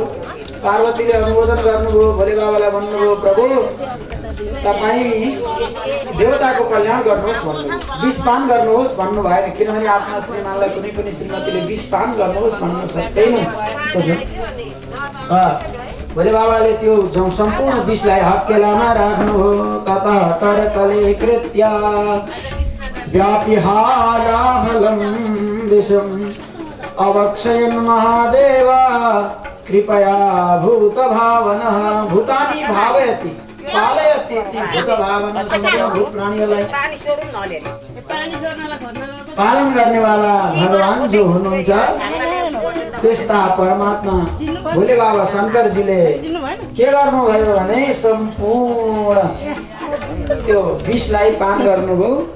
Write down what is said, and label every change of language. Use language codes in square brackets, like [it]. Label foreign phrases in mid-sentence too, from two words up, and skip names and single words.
[ne] पार्वतीले अनुमोदन गर्नुभयो, भोले बाबालाई भन्नुभयो प्रभु तपाईँ देवताको कल्याण गर्नुहोस् भन्नुभयो, विषपान गर्नुहोस् भन्नु भएन, किनभने आफ्ना श्रीमानलाई कुनै पनि श्रीमतीले विषपान गर्नुहोस् भन्नु सक्दैन। भोले बाबाले त्यो सम्पूर्ण विषलाई हत्केलामा राख्नुभयो। [sa] ततः करतले कृत्य व्यापिहालाहलं विषम् अवक्षयन् महादेव कृपया भूतभावनः। भूतानि भावयति पालयति भूतभावना, [ne] भूत प्राणीहरूलाई पालन गर्नेवाला भगवान जो हुनुहुन्छ त्यस्ता परमात्मा भोले बाबा शङ्करजीले के गर्नुभयो भने सम्पूर्ण त्यो विषलाई पान गर्नुभयो।